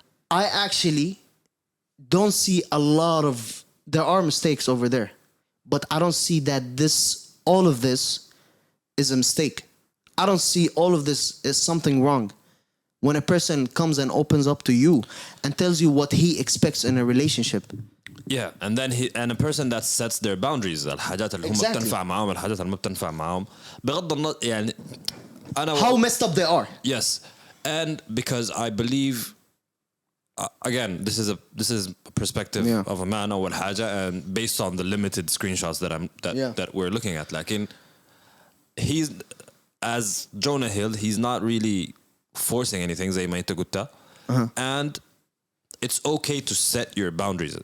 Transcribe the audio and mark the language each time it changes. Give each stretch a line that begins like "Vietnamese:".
English: I actually don't see a lot of... There are mistakes over there, but I don't see that all of this is a mistake. I don't see all of this as something wrong. When a person comes and opens up to you and tells you what he expects in a relationship.
Arabic: Yeah, and then a person that sets their boundaries, الحاجات اللي هم بتنفع معاهم والحاجات اللي ما بتنفع معاهم بغض النظر يعني
English: how messed up they are. Yes, and because I believe again, this is a perspective of a man أول حاجة, and based on the limited screenshots that we're looking at, like he's, as Jonah Hill, he's not really forcing anything زي ما انت قلت, and it's okay to set your boundaries.